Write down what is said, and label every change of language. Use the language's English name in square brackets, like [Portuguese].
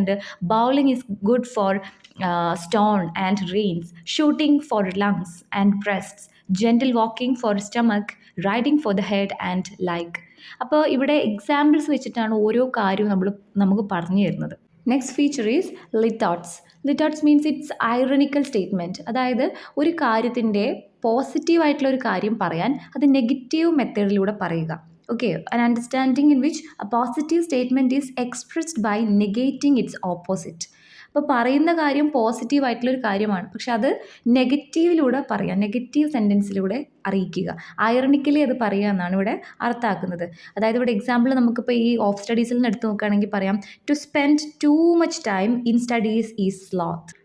[Malayalam] പറയുന്നുണ്ട് [English] Bowling is good for stone and reins, shooting for lungs and breasts, gentle walking for stomach, riding for the head and like. [Malayalam] അപ്പോൾ ഇവിടെ examples വെച്ചിട്ടാണ് ഓരോ കാര്യവും നമുക്ക് പറഞ്ഞു തരുന്നത്. [English] Next feature is litotes. Litotes means it's ironical statement. [Malayalam] അതായത് ഒരു കാര്യത്തിൻ്റെ പോസിറ്റീവായിട്ടുള്ള ഒരു കാര്യം പറയാൻ അത് നെഗറ്റീവ് മെത്തേഡിലൂടെ പറയുക. [English] Okay, an understanding in which a positive statement is expressed by negating its opposite. [Malayalam] അപ്പോൾ പറയുന്ന കാര്യം പോസിറ്റീവ് ആയിട്ടുള്ളൊരു കാര്യമാണ്, പക്ഷെ അത് നെഗറ്റീവിലൂടെ പറയുക, നെഗറ്റീവ് സെൻറ്റൻസിലൂടെ അറിയിക്കുക, ഐറണിക്കലി അത് പറയുക എന്നാണ് ഇവിടെ അർത്ഥമാക്കുന്നത്. അതായത് ഇവിടെ എക്സാമ്പിൾ നമുക്കിപ്പോൾ ഈ ഓഫ് സ്റ്റഡീസിൽ നിന്ന് എടുത്ത് നോക്കുകയാണെങ്കിൽ പറയാം, [English] To spend too much time in studies is sloth.